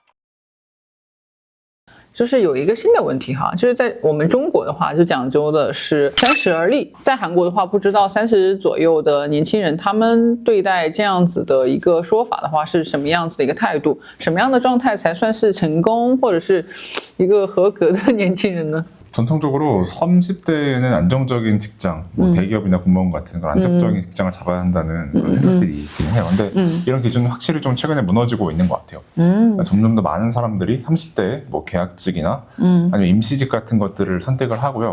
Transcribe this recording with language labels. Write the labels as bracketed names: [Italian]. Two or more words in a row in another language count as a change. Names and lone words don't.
[Chinese] 就是有一个新的问题哈，就是在我们中国的话就讲究的是30而立，在韩国的话不知道30左右的年轻人他们对待这样子的一个说法的话是什么样子的一个态度，什么样的状态才算是成功或者是一个合格的年轻人呢？ [Korean] 전통적으로 30대에는 안정적인 직장, 뭐 대기업이나 공무원 같은 그런 안정적인 직장을 잡아야 한다는 그런 생각들이 있긴 해요. 근데 이런 기준은 확실히 좀 최근에 무너지고 있는 것 같아요. 그러니까 점점 더 많은 사람들이 30대에 뭐 계약직이나 아니면 임시직 같은 것들을 선택을 하고요.